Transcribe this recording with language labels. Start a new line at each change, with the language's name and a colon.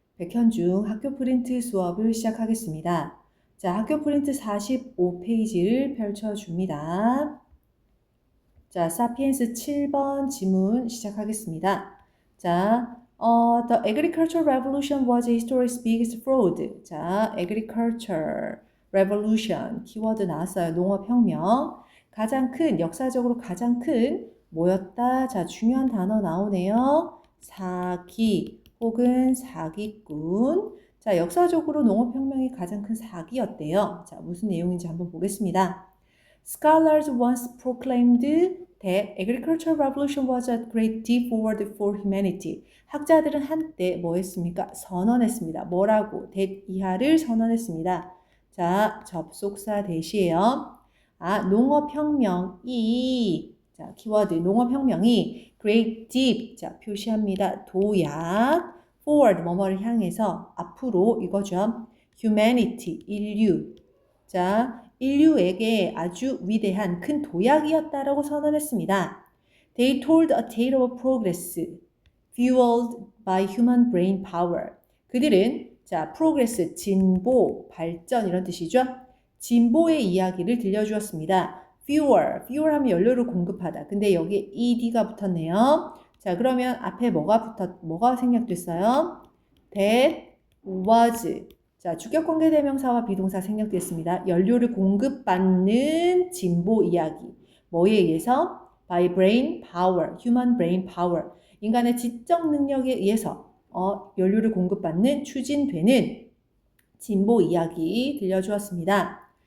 Korean: 백현중 학교 프린트 수업을 시작하겠습니다. 자, 학교 프린트 45페이지를 펼쳐줍니다. 자, 사피엔스 7번 지문 시작하겠습니다. 자,
English: The agricultural revolution was history's biggest fraud.
Korean: 자,
English: agriculture revolution
Korean: 키워드 나왔어요. 농업혁명. 역사적으로 가장 큰 뭐였다? 자, 중요한 단어 나오네요. 사기 혹은 사기꾼. 자, 역사적으로 농업혁명이 가장 큰 사기였대요. 자, 무슨 내용인지 한번 보겠습니다.
English: Scholars once proclaimed that agricultural revolution was a great leap forward for humanity.
Korean: 학자들은 한때 뭐 했습니까? 선언했습니다. 뭐라고?
English: that
Korean: 이하를 선언했습니다. 자, 접속사 대시에요. 농업혁명이, 자, 키워드 농업혁명이
English: great leap,
Korean: 자, 표시합니다. 도약,
English: forward,
Korean: 뭐뭐를 향해서 앞으로 이거죠.
English: humanity,
Korean: 인류. 자, 인류에게 아주 위대한 큰 도약이었다라고 선언했습니다.
English: They told a tale of progress, fueled by human brain power.
Korean: 그들은 자,
English: progress,
Korean: 진보, 발전 이런 뜻이죠. 진보의 이야기를 들려주었습니다.
English: fuel
Korean: 하면 연료를 공급하다. 근데 여기에 ed가 붙었네요. 자, 그러면 앞에 뭐가 생략됐어요?
English: That was.
Korean: 자, 주격관계대명사와 비동사 생략됐습니다. 연료를 공급받는 진보 이야기. 뭐에 의해서?
English: By brain power, human brain power.
Korean: 인간의 지적 능력에 의해서 연료를 공급받는 추진되는 진보 이야기 들려주었습니다.